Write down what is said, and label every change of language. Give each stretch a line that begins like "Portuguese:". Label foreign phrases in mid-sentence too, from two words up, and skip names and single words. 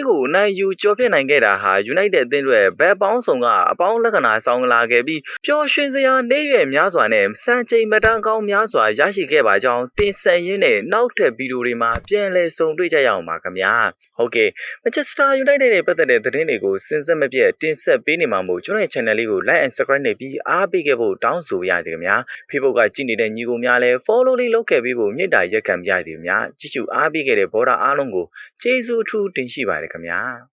Burmese: ကိုနိုင်ယူကျော်ပြစ်နိုင်ခဲ့တာဟာ United အသင်းတွေဘက်ပေါင်းဆောင်ကအပေါင်းလက္ခဏာဆောင်လာခဲ့ပြီးပျော်ရွှင်စရာ နေရွယ်များစွာနဲ့စံချိန်မတန်းကောင်းများစွာရရှိခဲ့ပါကြောင်းတင်ဆက်ရင်းနဲ့နောက်ထပ်ဗီဒီယိုတွေမှာပြန်လည်ဆုံတွေ့ကြရအောင်ပါခင်ဗျာဟုတ်ကဲ့ Manchester United နဲ့ပတ်သက်တဲ့သတင်းတွေကိုစဉ်ဆက်မပြတ်တင်ဆက်ပေးနေမှာမို့ကျွန်တော်ရဲ့ channel လေးကို
English: like and subscribe
Burmese: နဲ့ပြီးအားပေးခဲ့ဖို့တောင်းဆိုရသည်ခင်ဗျာ Facebook ကကြည့်နေတဲ့ညီကိုများလည်း follow လေးလုပ်ခဲ့ပေးဖို့မြစ်တာရက်ခံပြရသည်ခင်ဗျာကြည့်ရှုအားပေးခဲ့တဲ့ဘော်ဒါအားလုံးကိုကျေးဇူးအထူးတင်ရှိပါတယ်ခင်ဗျာ